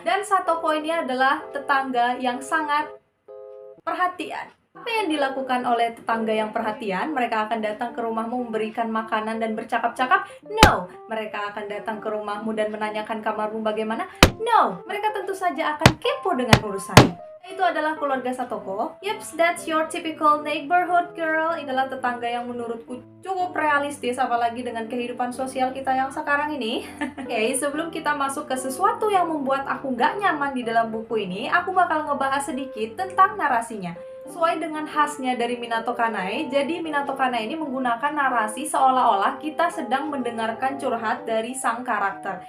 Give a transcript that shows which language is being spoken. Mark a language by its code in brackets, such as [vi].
[id] Dan Satoko ini adalah tetangga yang sangat perhatian. Apa yang dilakukan oleh tetangga yang perhatian? Mereka akan datang ke rumahmu memberikan makanan dan bercakap-cakap? No. Mereka akan datang ke rumahmu dan menanyakan kamarmu bagaimana? No. Mereka tentu saja akan kepo dengan urusannya. Itu adalah keluarga Satoko. [en] Yups, that's your typical neighborhood girl. [id] Itulah tetangga yang menurutku cukup realistis, apalagi dengan kehidupan sosial kita yang sekarang ini. Oke, sebelum kita masuk ke sesuatu yang membuat aku gak nyaman di dalam buku ini, aku bakal ngebahas sedikit tentang narasinya. Sesuai dengan khasnya dari Minato Kanai, jadi Minato Kanai ini menggunakan narasi seolah-olah kita sedang mendengarkan curhat dari sang karakter.